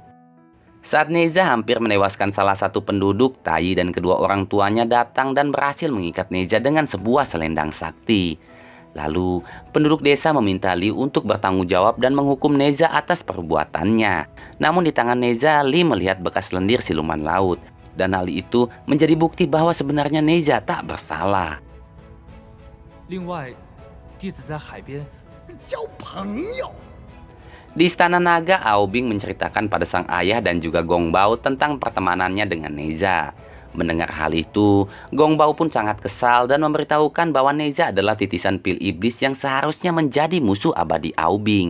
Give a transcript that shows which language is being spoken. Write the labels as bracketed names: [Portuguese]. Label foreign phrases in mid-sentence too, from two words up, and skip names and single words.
[Indonesian] Saat Neza hampir menewaskan salah satu penduduk, Tai dan kedua orang tuanya datang dan berhasil mengikat Neza dengan sebuah selendang sakti. Lalu, penduduk desa meminta Li untuk bertanggung jawab dan menghukum Neza atas perbuatannya. Namun di tangan Neza, Li melihat bekas lendir siluman laut. Dan hal itu menjadi bukti bahwa sebenarnya Neza tak bersalah. [Chinese] 另外，弟子在海边交朋友。 [Indonesian] Di Istana Naga, Aubing menceritakan pada sang ayah dan juga Gongbao tentang pertemanannya dengan Neza. Mendengar hal itu, Gongbao pun sangat kesal dan memberitahukan bahwa Neza adalah titisan pil iblis yang seharusnya menjadi musuh abadi Aubing.